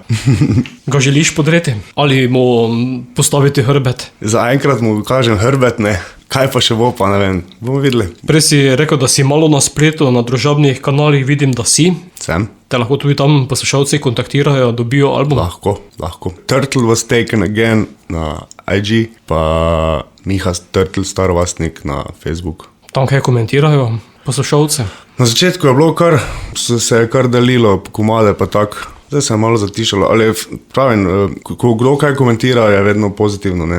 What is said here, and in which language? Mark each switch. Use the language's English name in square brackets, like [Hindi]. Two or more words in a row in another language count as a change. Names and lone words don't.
[Slovenian] Ga želiš podreti? Ali mu postaviti hrbet? Zaenkrat mu kažem hrbet, ne. Kaj pa še bo, pa ne vem, bomo videli. Prej si rekel, da si malo na spletu, na družabnih kanalih vidim, da si. Sem. Te lahko tudi tam poslušalci kontaktirajo, dobijo album. Lahko. Turtle was taken again na IG, pa Miha Turtle Starovastnik na Facebook. Tam kaj komentirajo poslušalce? Na začetku je bilo se je kar delilo komade pa tak. Zdaj se je malo zatišalo, ali pravim, ko kdo kaj komentira, je vedno pozitivno, ne.